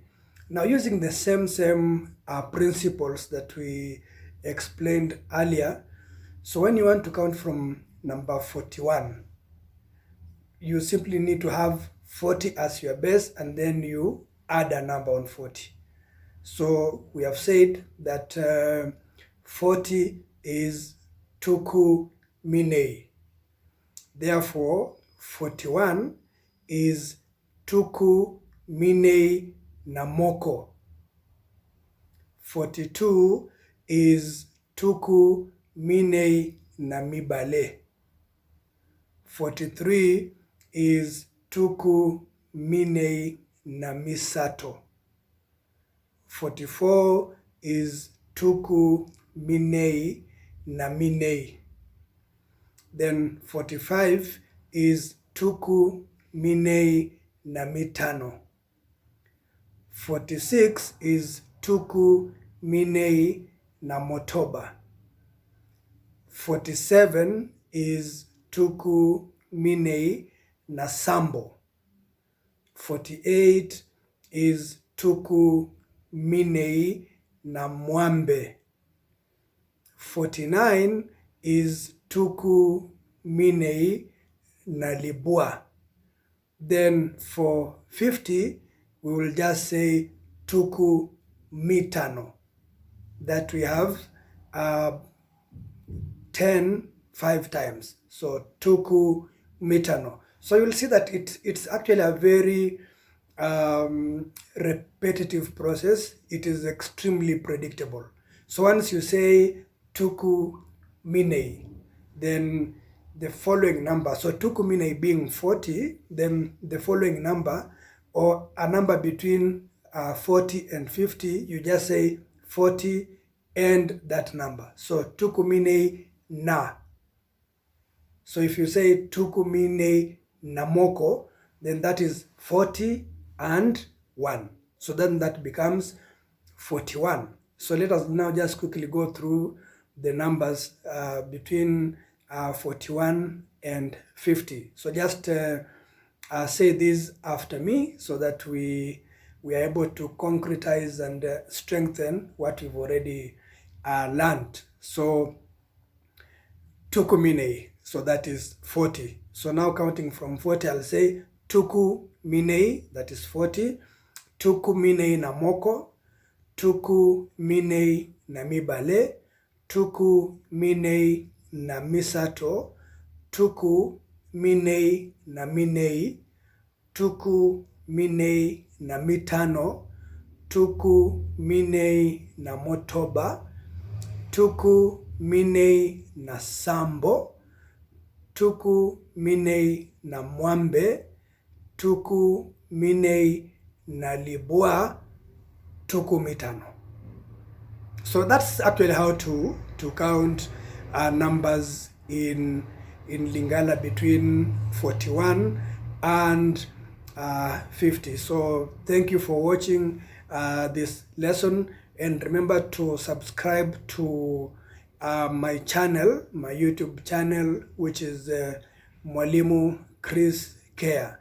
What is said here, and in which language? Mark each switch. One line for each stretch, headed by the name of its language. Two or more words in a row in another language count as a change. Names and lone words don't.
English: Now using the same principles that we explained earlier, so when you want to count from number 41, you simply need to have 40 as your base and then you add a number on 40. So we have said that 40 is
Lingala: Ntuku minei. Therefore, 41 is Ntuku minei na moko. 42 is Ntuku minei na mibale. 43 is Ntuku minei na misato. 44 is Ntuku minei na minei. Then 45 is Ntuku minei na mitano. 46 is Ntuku minei na motoba. 47 is Ntuku minei na sambo. 48 is Ntuku minei na mwambe. 49 is Ntuku minei na libua.
English: Then for 50, we will just say
Lingala: Ntuku mitano,
English: that we have 10 5 times.
Lingala: So Ntuku mitano.
English: So you'll see that it's actually a very repetitive process. It is extremely predictable. So once you say
Lingala: Ntuku minei,
English: then the following number, so
Lingala: Ntuku minei
English: being 40, then the following number, or a number between 40 and 50, you just say 40 and that number.
Lingala: So Ntuku minei na.
English: So if you say
Lingala: Ntuku minei na moko,
English: then that is 40 and 1. So then that becomes 41. So let us now just quickly go through the numbers between 41 and 50. So just say these after me so that we are able to concretize and strengthen what we've already learned. So
Lingala: Ntuku minei,
English: so that is 40. So now counting from 40, I'll say
Lingala: Ntuku minei,
English: that is 40.
Lingala: Ntuku minei na moko. Ntuku minei na mibale. Ntuku minei na misato. Ntuku minei na minei. Ntuku minei na mitano. Ntuku minei na motoba. Ntuku minei na sambo. Ntuku minei na mwambe. Ntuku minei na libua. Ntuku mitano.
English: So that's actually how to count numbers in Lingala between 41 and 50. So thank you for watching this lesson, and remember to subscribe to my channel, my YouTube channel, which is Mwalimu Chris Care.